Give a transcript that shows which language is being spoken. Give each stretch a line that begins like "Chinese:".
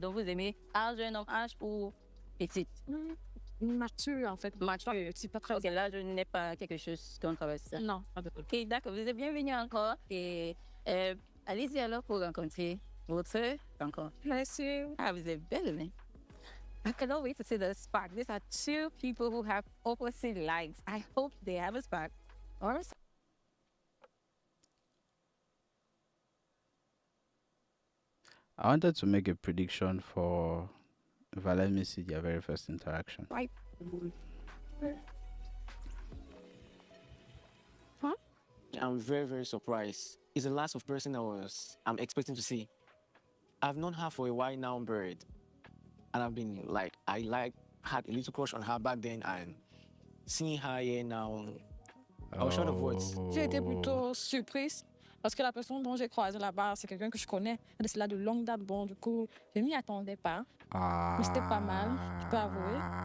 French: Donc, vous aimez jeune homme, âge ou petite? Mature, en fait. Mature. C'est pas très... Ok, là, je n'ai pas quelque chose contre ça. Non, pas de tout. Ok, d'accord. Vous êtes bienvenue encore. Et allez-y alors pour rencontrer votre rencontre. Merci. Ah, vous êtes belle, mais.
English: I cannot wait to see the spark. These are two people who have opposite lives. I hope they have a spark. Or I wanted to make a prediction for, if I let me see their very first interaction. right. I'm very, very surprised. It's the last of person I'm expecting to see. I've known her for a while now, Bird. And I've been had a little crush on her back then, and seeing her here now, I was short of words.
French: J'ai été plutôt surprise parce que la personne dont j'ai croisé là-bas, c'est quelqu'un que je connais. C'est là de longue date. Bon, du coup, je m'y attendais pas. Mais c'était pas mal, je peux avouer.